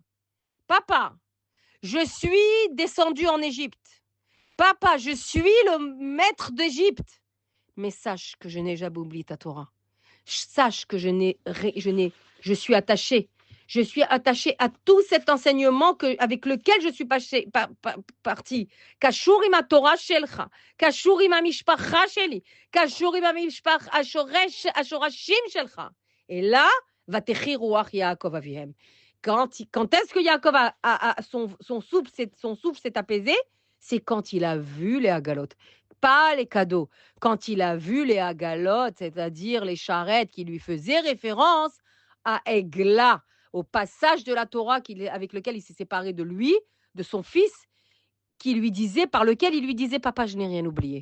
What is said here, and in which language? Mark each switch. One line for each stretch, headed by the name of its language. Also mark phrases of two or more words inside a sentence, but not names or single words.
French: Papa, je suis descendu en Égypte. Papa, je suis le maître d'Égypte. Mais sache que je n'ai jamais oublié ta Torah. Sache que je suis attaché. Je suis attaché à tout cet enseignement avec lequel je suis parti.
Hebrew: קשור עם התורה שלך קשור עם המשפחה שלי קשור עם המשפחה השורשים שלך.
French: Et là,
Hebrew: ותחי רוח יעקב אביהם.
French: Quand est-ce que Yaakov son souffle s'est apaisé? C'est quand il a vu les Hagalot, pas les cadeaux. Quand il a vu les Hagalot, c'est-à-dire les charrettes qui lui faisaient référence à Egla, au passage de la Torah avec lequel il s'est séparé de lui, de son fils, par lequel il lui disait, papa, je n'ai rien oublié.